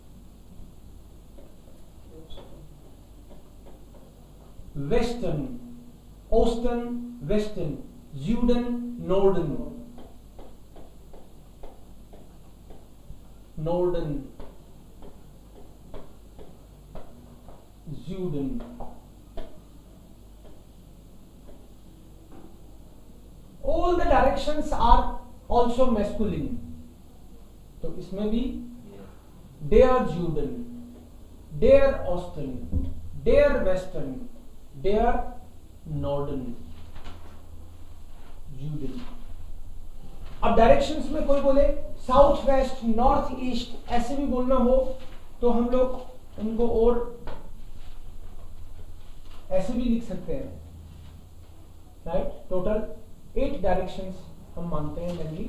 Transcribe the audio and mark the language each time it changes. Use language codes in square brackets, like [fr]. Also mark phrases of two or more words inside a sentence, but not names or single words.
[de] Westen, Osten, Westen, Süden, Norden, Süden. [en] All the directions are also masculine. [hi] तो इसमें भी [de] der Süden, der Osten, der Westen, der Norden, Süden. [hi] अब डायरेक्शंस में कोई बोले [en] south west, north east [hi] ऐसे भी बोलना हो तो हम लोग उनको और ऐसे भी लिख सकते हैं, राइट। टोटल 8 डायरेक्शंस हम मानते हैं जनरली।